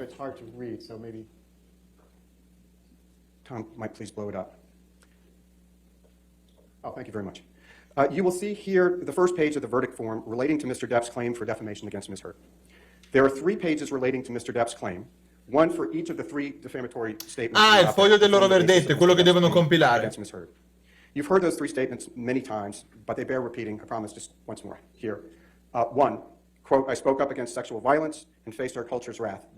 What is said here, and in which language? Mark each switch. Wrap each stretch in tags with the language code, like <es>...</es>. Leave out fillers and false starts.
<en>It's hard to read, so maybe Tom might please blow it up. Oh, thank you very much. You will see here the first page of the verdict form relating to Mr. Depp's claim for defamation against Ms. Heard. There are 3 pages relating to Mr. Depp's claim, one for each of the 3 defamatory statements.</en> <it>Ah, il foglio del loro verdetto, è quello che devono compilare.</it> <en>Against Ms. Heard. You've heard those 3 statements many times, but they bear repeating. I promise, just once more here. 1, quote, "I spoke up against sexual violence and faced our culture's wrath."</en>